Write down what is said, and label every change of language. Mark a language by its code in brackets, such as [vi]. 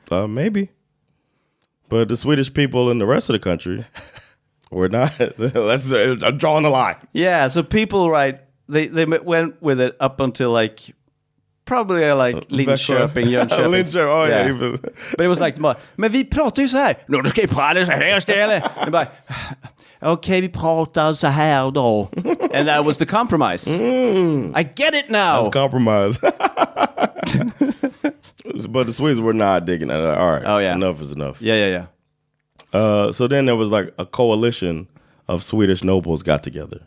[en] Maybe. But the Swedish people in the rest of the country were not. I'm drawing the line. Yeah, so people, right, they went with it up until like probably like Linköping, Jönköping. Linköping, oh yeah. But it was like, [sv] men vi pratar ju så här. No, du ska ju prata så här istället. Okay, vi pratar så här då. [en] And that was the compromise. I get it now. That's compromise. But the Swedes were not digging it. All right. Oh, yeah. Enough is enough. Yeah. So then there was like a coalition of Swedish nobles got together.